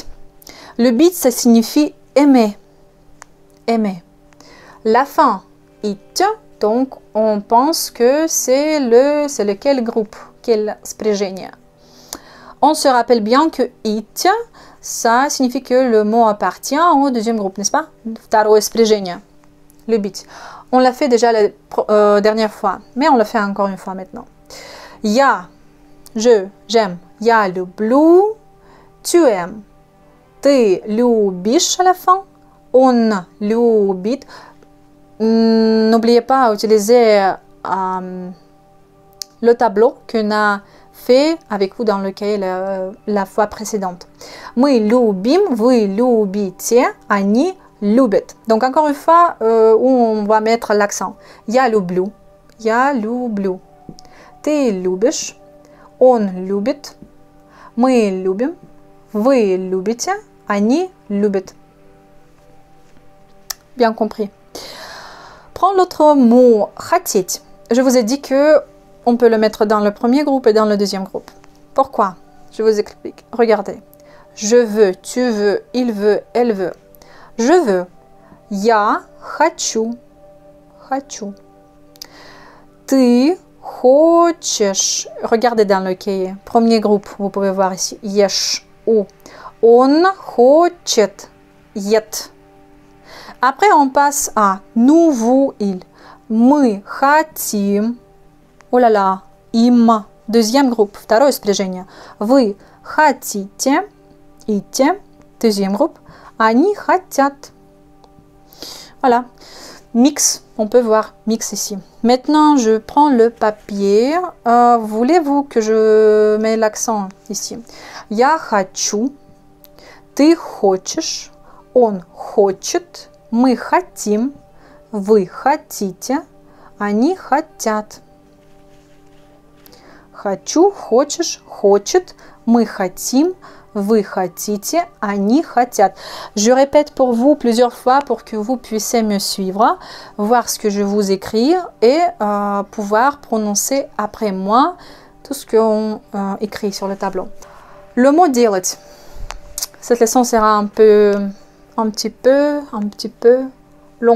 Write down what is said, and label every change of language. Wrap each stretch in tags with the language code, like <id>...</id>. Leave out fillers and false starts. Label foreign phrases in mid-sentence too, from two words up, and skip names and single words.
<ru>Любить,</ru> <fr>ça signifie aimer. Aimer. La fin, it, donc on pense que c'est lequel groupe, quel спряжение. On se rappelle bien que it, ça signifie que le mot appartient au deuxième groupe, n'est-ce pas?</fr> <ru>Второе спряжение. Любить.</ru> <fr>On l'a fait déjà la dernière fois, mais on le fait encore une fois maintenant. Я, j'aime.</fr> <ru>Я люблю,</ru> <fr>tu aimes.</fr> <ru>Ты любишь</ru> <fr>à la fin.</fr> <ru>Он любит.</ru> <fr>N'oubliez pas d'utiliser le tableau qu'on a fait avec vous dans le cahier la fois précédente.</fr> <ru>Мы любим, вы любите, они любят.</ru> <fr>Donc encore une fois, où on va mettre l'accent.</fr> <ru>Я люблю, я люблю. Ты любишь, он любит, мы любим, вы любите, они любят.</ru> <fr>Bien compris. Prends l'autre mot, хотеть. Je vous ai dit que on peut le mettre dans le premier groupe et dans le deuxième groupe. Pourquoi? Je vous explique. Regardez. Je veux, tu veux, il veut, elle veut. Je veux.</fr> <ru>Я хочу. Хочу. Ты хочешь.</ru> <fr>Regardez dans le cahier. Premier groupe, vous pouvez voir ici.</fr> <ru>Ешь. У. Он хочет. Ет.</ru> <fr>Après, on passe à nous, vous, il.</fr> <ru>Мы хотим.</ru> <fr>Oh là là. Им. Deuxième groupe.</fr> <ru>Второе спряжение. Вы хотите. Ите.</ru> <fr>Deuxième groupe.</fr> <ru>Они хотят.</ru> <fr>Voilà. Mix. On peut voir mix ici. Maintenant, je prends le papier. Voulez-vous que je mette l'accent ici?</fr> <ru>Я хочу. Ты хочешь. Он хочет. Мы хотим. Вы хотите. Они хотят. Хочу, хочешь, хочет. Мы хотим. Vous хотите, они хотят.</ru> <fr>Je répète pour vous plusieurs fois pour que vous puissiez me suivre, voir ce que je vous écris et pouvoir prononcer après moi tout ce qu'on écrit sur le tableau. Le mot делать. Cette leçon sera un petit peu long.</fr>